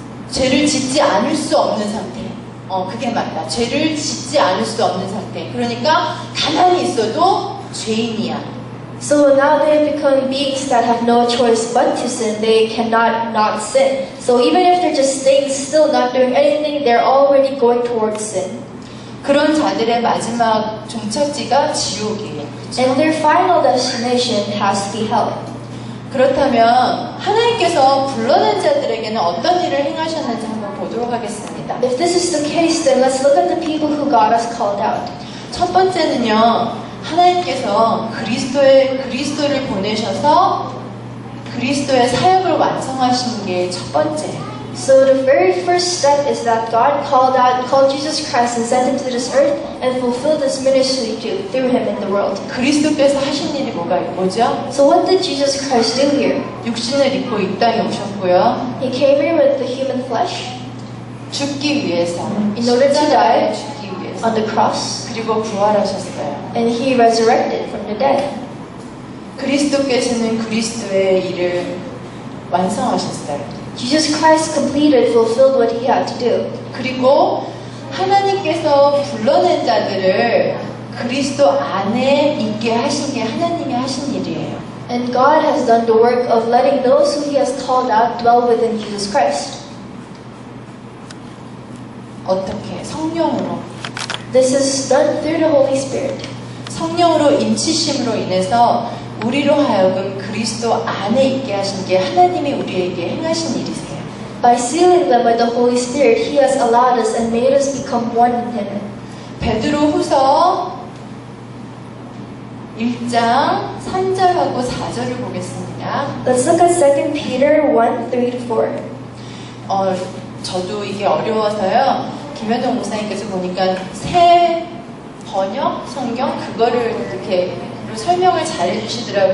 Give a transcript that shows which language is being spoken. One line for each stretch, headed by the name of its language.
Korean: 죄를 짓지 않을 수 없는 상태. 그게 맞다. 죄를 짓지 않을 수 없는 상태. 그러니까 가만히 있어도 죄인이야.
English: So now they have become beings that have no choice but to sin. They cannot not sin. So even if they're just staying still, not doing anything, they're already going towards sin.
Korean: 그런 자들의 마지막 종착지가 지옥이에요. 그렇죠?
English: And their final destination has to be hell.
Korean: 그렇다면 하나님께서 불러낸 자들에게는 어떤 일을 행하셨는지 한번 보도록 하겠습니다.
English: If this is the case, then let's look at the people who God has called out.
Korean: 첫 번째는요, 하나님께서 그리스도를 보내셔서 그리스도의 사역을 완성하신 게 첫 번째.
English: So the very first step is that God called Jesus Christ and sent Him to this earth and fulfilled His ministry through Him in the world.
Korean: 그리스도께서 하신 일이 뭐죠?
English: So what did Jesus Christ do here?
Korean: 육신을 입고 이 땅에 오셨고요.
English: He came here with the human flesh
Korean: 죽기 위해서,
English: in order to die
Korean: 죽기 위해서,
English: on the cross,
Korean: 그리고 부활하셨어요.
English: and He resurrected from the dead.
Korean: 그리스도께서는 그리스도의 일을 완성하셨어요.
English: Jesus Christ fulfilled what He had to do.
Korean: 그리고 하나님께서 불러낸 자들을 그리스도 안에 있게 하신 게 하나님이 하신 일이에요.
English: And God has done the work of letting those who He has called out dwell within Jesus Christ.
Korean: 어떻게? 성령으로.
English: This is done through the Holy Spirit.
Korean: 성령으로 인치심으로 인해서 우리로 하여금 그리스도 안에 있게 하신 게 하나님이 우리에게 행하신 일이세요.
English: By sealing them by the Holy Spirit, He has allowed us and made us become one in Him.
Korean: 베드로후서 1장 3절하고 4절을 보겠습니다.
English: Let's look at 2 Peter 1:3-4.
Korean: 저도 이게 어려워서요. 김현정 목사님께서 보니까 새 번역 성경 그거를 이렇게 설명을 잘 해주시더라고요.